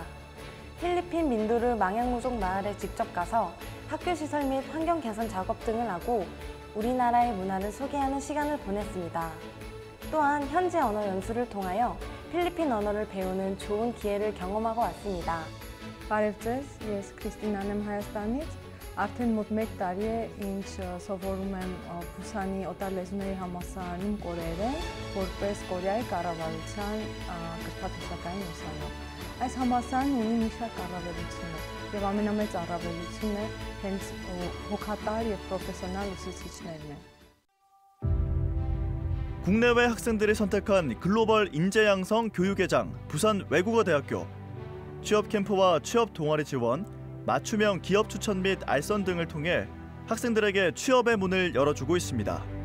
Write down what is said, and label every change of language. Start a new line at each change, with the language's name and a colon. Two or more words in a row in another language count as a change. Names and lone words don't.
Korean: 필리핀 민두르 망양무족 마을에 직접 가서 학교 시설 및 환경 개선 작업 등을 하고 우리나라의 문화를 소개하는 시간을 보냈습니다. 또한 현지 언어 연수를 통하여 필리핀 언어를 배우는 좋은 기회를 경험하고 왔습니다.
Armenian: Բարև ես Քրիստինա եմ Հայաստանից, արդեն մոտ 1 տարի է ինչ սովորում եմ Բուսանի օտարլեզուների համալսարանում կորեերեն, որպես Կորեայի կառավարության կրթաթոշակային ուսանող։ Այս համալսարանը ունի մի շարք առավելություններ եւ ամենամեծ առավելությունը հենց հոգատար եւ պրոֆեսիոնալ ուսուցիչներն են։
Korean: 국내외 학생들이 선택한 글로벌 인재 양성 교육회장 부산 외국어대학교. 취업 캠프와 취업 동아리 지원, 맞춤형 기업 추천 및 알선 등을 통해 학생들에게 취업의 문을 열어주고 있습니다.